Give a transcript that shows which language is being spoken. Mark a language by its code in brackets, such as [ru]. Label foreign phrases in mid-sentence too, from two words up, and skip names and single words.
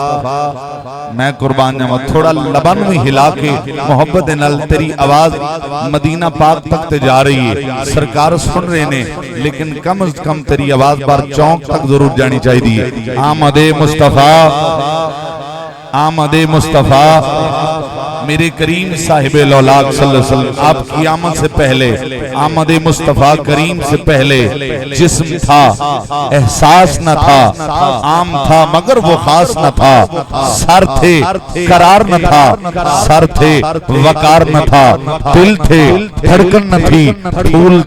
[pa] میں قربان جاواں، تھوڑا لبن بھی ہلا کے محبت دے نال تیری آواز مدینہ پاک تک تے جا رہی ہے. سرکار سن رہے نے، لیکن کم سے کم تیری آواز بار چوک تک ضرور جانی چاہیے. [ur] آمدِ مصطفیٰ، آمدِ مصطفیٰ. میرے کریم صاحب لولاک [ar] صلى الله عليه وسلم [ur] آپ کی آمد سے پہلے، آمدِ مصطفیٰ کریم سے پہلے جسم تھا، احساس نہ تھا، عام تھا مگر وہ خاص نہ تھا. سر تھے قرار نہ تھا، سر تھے وقار نہ تھا، دل تھے دھڑکن نہ تھی، پھول